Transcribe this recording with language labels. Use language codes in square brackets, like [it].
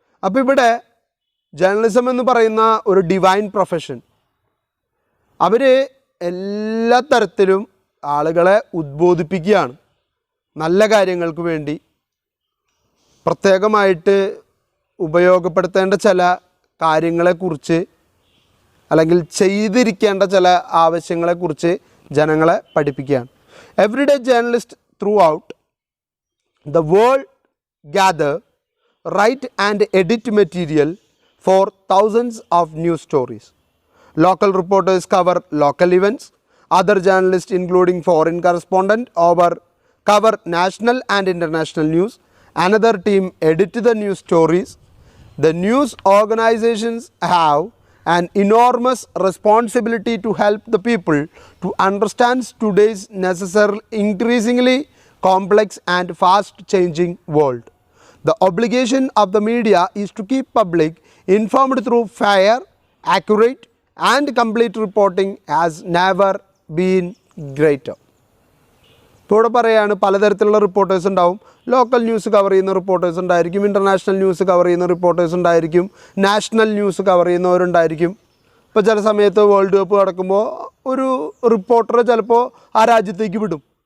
[ml] അപ്പോൾ ഇവിടെ ജേർണലിസം എന്ന് പറയുന്ന ഒരു ഡിവൈൻ പ്രൊഫഷൻ, അവർ എല്ലാ തരത്തിലും ആളുകളെ ഉദ്ബോധിപ്പിക്കുകയാണ്. നല്ല കാര്യങ്ങൾക്ക് വേണ്ടി പ്രത്യേകമായിട്ട് ഉപയോഗപ്പെടുത്തേണ്ട ചില കാര്യങ്ങളെക്കുറിച്ച് അല്ലെങ്കിൽ ചെയ്തിരിക്കേണ്ട ചില ആവശ്യങ്ങളെക്കുറിച്ച് ജനങ്ങളെ പഠിപ്പിക്കുകയാണ്. [en] Everyday journalist throughout the world gather, write and edit material for thousands of news stories. Local reporters cover local events. Other journalists, including foreign correspondents, cover national and international news. Another team edit the news stories. The news organizations have an enormous responsibility to help the people to understand today's necessary, increasingly complex and fast changing world. The obligation of the media is to keep public informed through fair, accurate and complete reporting has never been greater. [ml] ഇപ്പോൾ പറയാണ് പലതരത്തിലുള്ള reporters ഉണ്ടാവും. Local news cover ചെയ്യുന്ന reporters ഉണ്ടായിരിക്കും, international news cover ചെയ്യുന്ന reporters ഉണ്ടായിരിക്കും, national news cover ചെയ്യുന്നവരുണ്ടായിരിക്കും. ഇപ്പോൾ ചില സമയത്ത് വേൾഡ് കപ്പ് നടക്കുമ്പോൾ ഒരു റിപ്പോർട്ടറെ ചിലപ്പോൾ ആ രാജ്യത്തേക്ക് വിടും.